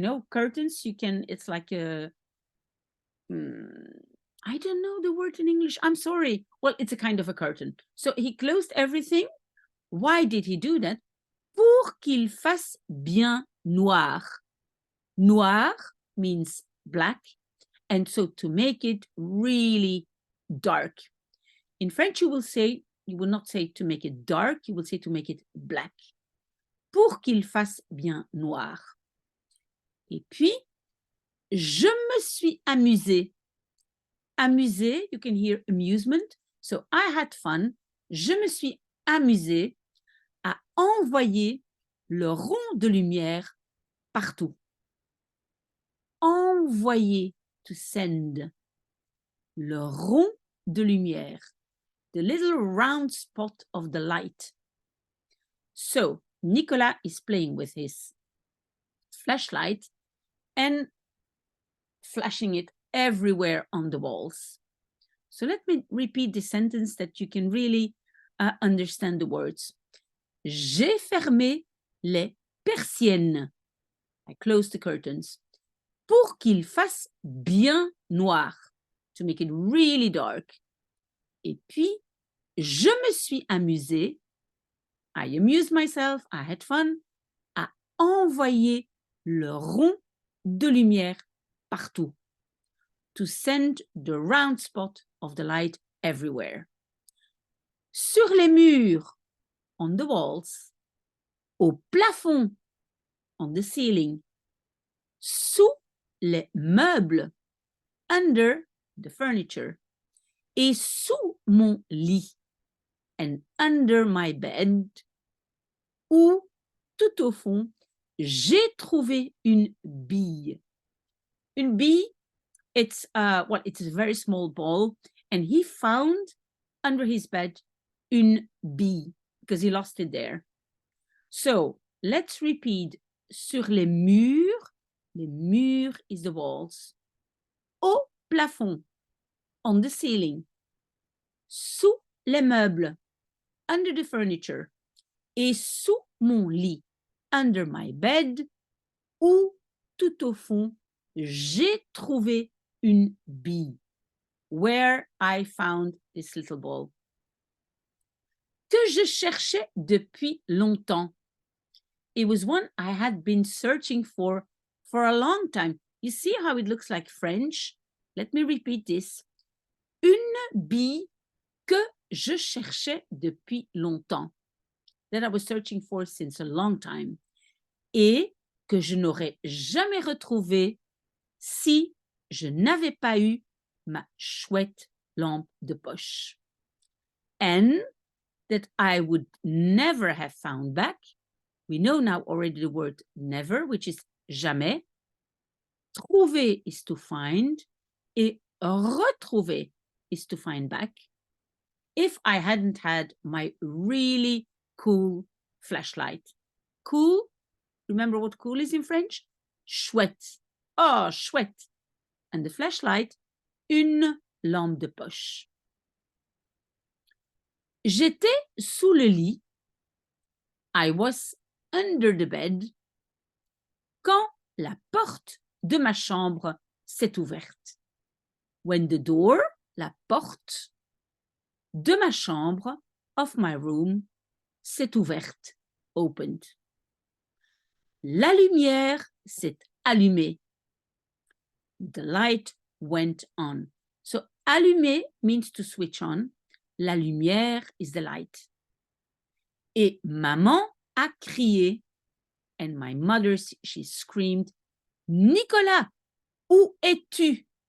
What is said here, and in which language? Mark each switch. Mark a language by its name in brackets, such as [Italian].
[English] Curtains, you can, it's like a, I don't know the word in English. I'm sorry. Well, it's a kind of a curtain. So he closed everything. Why did he do that? [French] Pour qu'il fasse bien noir. [English] Noir means black. And so to make it really dark. In French, you will not say to make it dark, you will say to make it black. [French] Pour qu'il fasse bien noir. Et puis, je me suis amusée. [English] Amusée, you can hear amusement. So I had fun. [French] Je me suis amusée à envoyer le rond de lumière partout. Envoyer, [English] to send. [French] Le rond de lumière. [English] The little round spot of the light. So Nicolas is playing with his flashlight and flashing it everywhere on the walls. So let me repeat the sentence that you can really understand the words. [French] J'ai fermé les persiennes. [English] I closed the curtains. [French] Pour qu'il fasse bien noir. [English] To make it really dark. [French] Et puis, je me suis amusée. [English] I amused myself. I had fun. [French] À envoyer le rond de lumière partout. [English] To send the round spot of the light everywhere. [French] Sur les murs, [English] on the walls. [French] Au plafond, [English] on the ceiling. [French] Sous les meubles, [English] under the furniture. [French] Et sous mon lit, [English] and under my bed, [French] ou tout au fond, j'ai trouvé une bille. [English] Une bille, it's a very small ball, and he found under his bed une bille because he lost it there. So let's repeat. [French] Sur les murs [English] is the walls. [French] Au plafond, [English] on the ceiling. [French] Sous les meubles, [English] under the furniture. [French] Et sous mon lit, [English] under my bed, [French] ou tout au fond, j'ai trouvé une bille. [English] Where I found this little ball. [French] Que je cherchais depuis longtemps. [English] It was one I had been searching for a long time. You see how it looks like French? Let me repeat this. [French] Une bille que je cherchais depuis longtemps. [English] That I was searching for since a long time. [French] Et que je n'aurais jamais retrouvé si je n'avais pas eu ma chouette lampe de poche. [English] And that I would never have found back. We know now already the word never, which is jamais. Trouver is to find. Et retrouver is to find back. If I hadn't had my really cool flashlight. Cool, remember what cool is in French? [French] Chouette. Oh, chouette. [English] And the flashlight, [French] une lampe de poche. J'étais sous le lit. [English] I was under the bed. [French] Quand la porte de ma chambre s'est ouverte. [English] When the door, [French] la porte de ma chambre, [English] of my room, [French] s'est ouverte, [English] opened. [French] La lumière s'est allumée. [English] The light went on. So, allumer means to switch on. La lumière is the light. [French] Et maman a crié, [English] and my mother, she screamed, Nicolas, [French] où es-tu?